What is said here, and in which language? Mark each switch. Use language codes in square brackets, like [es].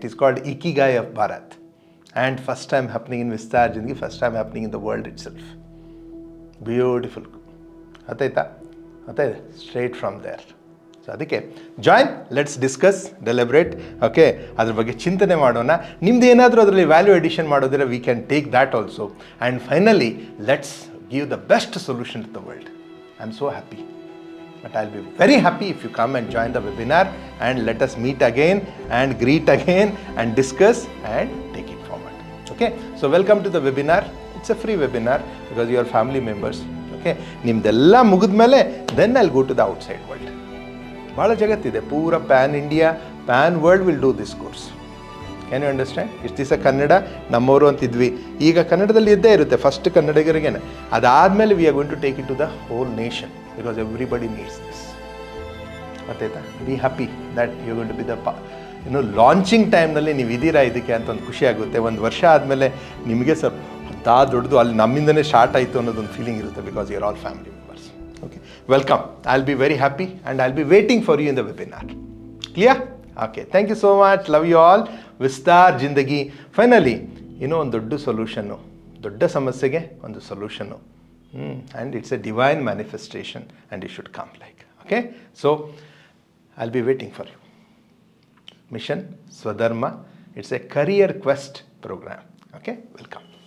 [en] It is called ikigai of Bharat. And first time happening in Vistar Zindagi, first time happening in the world itself. Beautiful. [kn] ಗೊತ್ತಾಯ್ತಾ? [en] Straight from there. So ಅದಕ್ಕೆ join, let's discuss, deliberate. Okay, [kn] ಅದ್ರ ಬಗ್ಗೆ ಚಿಂತನೆ ಮಾಡೋಣ. ನಿಮ್ದು ಏನಾದರೂ ಅದರಲ್ಲಿ ವ್ಯಾಲ್ಯೂ ಎಡಿಷನ್ ಮಾಡೋದಿಲ್ಲ, [en] We can take that also. And finally let's give the best solution to the world. I am so happy. But I'll be very happy if you come and join the webinar and let us meet again and greet again and discuss and take it forward. Okay, so welcome to the webinar. It's a free webinar because you are family members. Okay, [kn] ನಿಮ್ದೆಲ್ಲ ಮುಗಿದ್ಮೇಲೆ [en] then I'll go to the outside world. [kn] ಭಾಳ ಜಗತ್ತಿದೆ, ಪೂರ [en] Pan India, pan world will do this course. Can you understand? [kn] ಇಷ್ಟು ದಿವಸ ಕನ್ನಡ ನಮ್ಮವರು ಅಂತಿದ್ವಿ, ಈಗ ಕನ್ನಡದಲ್ಲಿ ಇದ್ದೇ ಇರುತ್ತೆ ಫಸ್ಟ್ ಕನ್ನಡಿಗರಿಗೇನೆ. ಅದಾದಮೇಲೆ [en] We are going to take it to the whole nation because everybody needs this. [kn] ಗೊತ್ತಾಯ್ತಾ? [en] be happy that you going to be the launching ಟೈಮ್ನಲ್ಲಿ [kn] ನೀವು ಇದ್ದೀರಾ ಇದಕ್ಕೆ ಅಂತ ಒಂದು ಖುಷಿ ಆಗುತ್ತೆ. ಒಂದು ವರ್ಷ ಆದಮೇಲೆ ನಿಮಗೆ ದೊಡ್ಡದು ಅಲ್ಲಿ ನಮ್ಮಿಂದನೇ ಸ್ಟಾರ್ಟ್ ಆಯಿತು ಅನ್ನೋದೊಂದು ಫೀಲಿಂಗ್ ಇರುತ್ತೆ [en] Because you are all family members. Okay, welcome. I'll be very happy and I'll be waiting for you in the webinar. Clear? Okay, thank you so much. Love you all. Vistar Zindagi. [kn] Finally ಒಂದು ದೊಡ್ಡ ಸೊಲ್ಯೂಷನ್ನು, ದೊಡ್ಡ ಸಮಸ್ಯೆಗೆ ಒಂದು ಸೊಲ್ಯೂಷನ್ನು. [en] And it's a divine manifestation and it should come like. Okay, so I'll be waiting for you. Mission Swadharma, it's a career quest program. Okay, welcome.